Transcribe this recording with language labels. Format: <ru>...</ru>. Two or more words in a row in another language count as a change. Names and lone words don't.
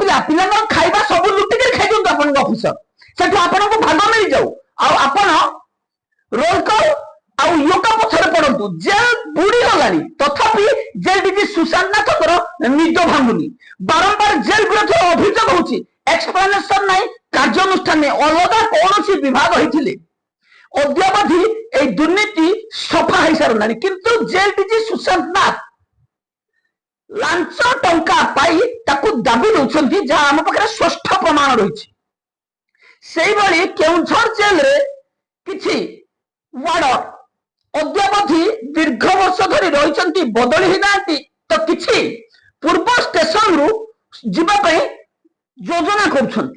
<or>ପିଲାଙ୍କର ଖାଇବା ସବୁ ଲୁଟିକିରି ଖାଇଦିଅନ୍ତୁ ଆପଣଙ୍କ ଅଫିସର, ସେଠୁ ଆପଣଙ୍କୁ ଭାଗ ମିଳିଯାଉ, ଆଉ ଆପଣ</or> <en>roll call</en> <or>ଆଉ ୟୋଗା ପଛରେ ପଡନ୍ତୁ। ଜେଲ ବୁଡି ଗଲାଣି, ତଥାପି ଜେଲ ଡିଜି ସୁଶାନ୍ତ ନାଥଙ୍କର ନିଦ ଭାଙ୍ଗୁନି। ବାରମ୍ବାର ଜେଲ ବିରୋଧରେ ଅଭିଯୋଗ ହଉଛି, ଏକ୍ସପ୍ଲାନେସନ ନାହିଁ, କାର୍ଯ୍ୟାନୁଷ୍ଠାନ ନାହିଁ। ଅଲଗା କୌଣସି ବିଭାଗ ହେଇଥିଲେ ଅଦ୍ୟାବଧି ଏଇ ଦୁର୍ନୀତି ସଫା ହେଇସାରନ୍ତାଣି, କିନ୍ତୁ ଜେଲ ଡିଜି ସୁଶାନ୍ତ ନାଥ ଲାଞ୍ଚ ଟଙ୍କା ପାଇ ତାକୁ ଦାବି ଦଉଛନ୍ତି, ଯାହା ଆମ ପାଖରେ ସ୍ପଷ୍ଟ ପ୍ରମାଣ ରହିଛି। ସେଇଭଳି କେଉଁଝର ଜେଲରେ କିଛି ୱାର୍ଡର ଅଦ୍ୟାବଧି ଦୀର୍ଘ ବର୍ଷ ଧରି ରହିଛନ୍ତି, ବଦଳି ହେଇନାହାନ୍ତି, ତ କିଛି ପୂର୍ବ ଷ୍ଟେସନରୁ ଯିବା ପାଇଁ ଯୋଜନା କରୁଛନ୍ତି।</or>